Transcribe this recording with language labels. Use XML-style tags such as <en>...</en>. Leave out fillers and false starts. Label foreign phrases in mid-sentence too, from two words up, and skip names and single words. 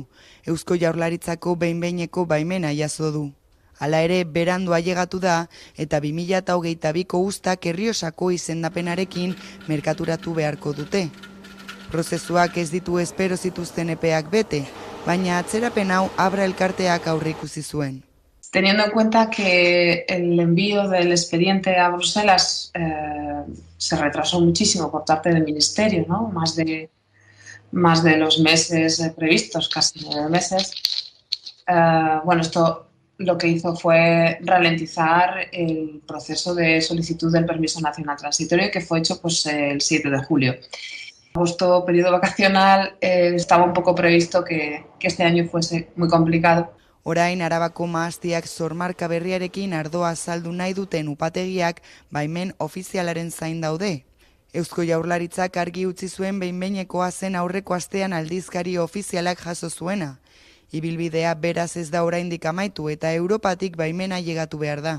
<eu>Eusko Jaurlaritzako behin-behineko baimena jaso du. Hala ere, berandu ailegatu da eta 2022ko uztak Errioxako izendapenarekin merkaturatu beharko dute. Prozesuak ez ditu espero zituzten epeak bete, baina atzerapen hau Abra elkarteak aurreikusi zuen.</eu> <es>Teniendo en cuenta que el envío del expediente a Bruselas se retrasó muchísimo por parte del Ministerio, ¿no? Más de los meses previstos, casi 9 meses. Esto lo que hizo fue ralentizar el proceso de solicitud del permiso nacional transitorio que fue hecho el 7 de julio. Agosto, periodo vacacional, estaba un poco previsto que este año fuese muy complicado.</es> <eu>Orain Arabako mahastiak sormarka berriarekin ardoa saldu nahi duten upategiak baimen ofizialaren zain daude. Eusko Jaurlaritzak argi utzi zuen behin-behinekoa zen aurreko astean aldizkari ofizialak jaso zuena. Ibilbidea beraz ez da oraindik amaitu eta Europatik baimena llegatu behar da.</eu>